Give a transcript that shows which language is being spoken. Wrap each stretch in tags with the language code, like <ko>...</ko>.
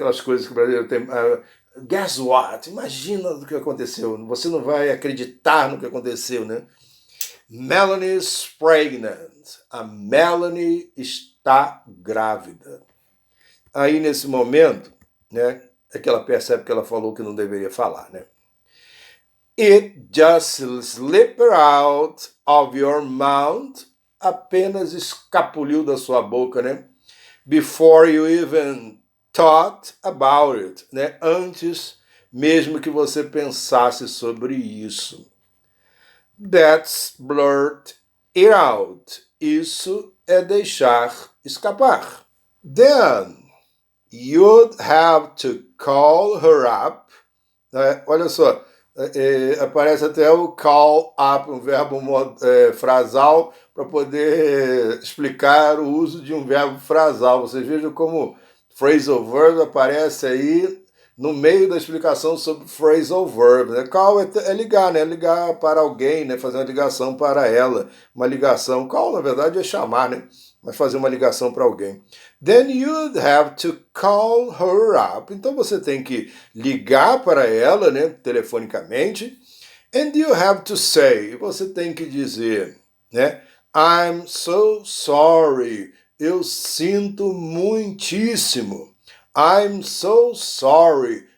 <pt>Aquelas coisas que o brasileiro tem.</pt> <en>Guess what?</en> <pt>Imagina o que aconteceu. Você não vai acreditar no que aconteceu, né?</pt> <en>Melanie's pregnant.</en> <pt>A Melanie está grávida. Aí, nesse momento, né? É que ela percebe que ela falou que não deveria falar, né?</pt> <en>It just slipped out of your mouth.</en> <pt>Apenas escapuliu da sua boca, né?</pt> <en>Before you even thought about it, né?</en> <pt>Antes mesmo que você pensasse sobre isso.</pt> <en>That's blurt it out.</en> <pt>Isso é deixar escapar.</pt> <en>Then you'd have to call her up.</en> <pt>Olha só, aparece até o call up, um verbo frasal, para poder explicar o uso de um verbo frasal. Vocês vejam como phrasal verb aparece aí no meio da explicação sobre phrasal verb. Né? Call é ligar, né? Ligar para alguém, né? Fazer uma ligação para ela. Uma ligação. Call, na verdade, é chamar, né? Mas fazer uma ligação para alguém.</pt> <en>Then you'd have to call her up.</en> <pt>Então você tem que ligar para ela, né? Telefonicamente.</pt> <en>And you have to say.</en> <pt>Você tem que dizer, né?</pt> <en>I'm so sorry.</en> <pt>Eu sinto muitíssimo.</pt> <en>I'm so sorry.</en>